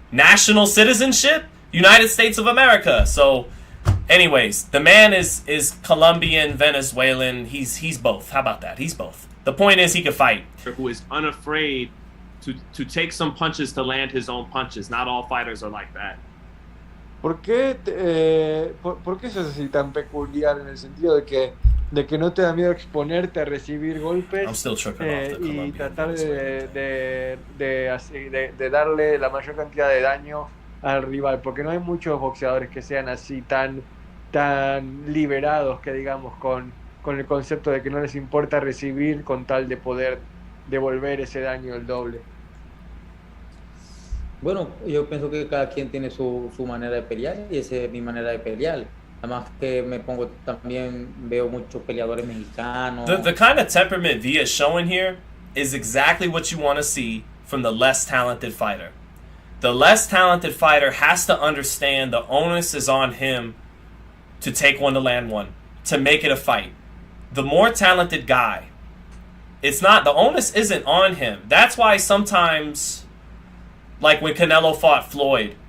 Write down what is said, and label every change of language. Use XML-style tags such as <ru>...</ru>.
<en>National citizenship, United States of America. So, anyways, the man is Colombian, Venezuelan. He's both. How about that? He's both. The point is he can fight. Who is unafraid to take some punches to land his own punches. Not all fighters are like that.</en> <es>¿Por qué eso es así tan peculiar, en el sentido de que no te da miedo exponerte a recibir golpes y tratar de darle la mayor cantidad de daño al rival? Porque no hay muchos boxeadores que sean así tan liberados, que digamos, con el concepto de que no les importa recibir con tal de poder devolver ese daño el doble. Bueno, yo pienso que cada quien tiene su manera de pelear, y esa es mi manera de pelear. Además que veo muchos peleadores mexicanos.</es> <en>The kind of temperament Villa is showing here is exactly what you want to see from the less talented fighter. The less talented fighter has to understand the onus is on him to take one to land one, to make it a fight. The more talented guy, the onus isn't on him. That's why sometimes, like when Canelo fought Floyd,</en>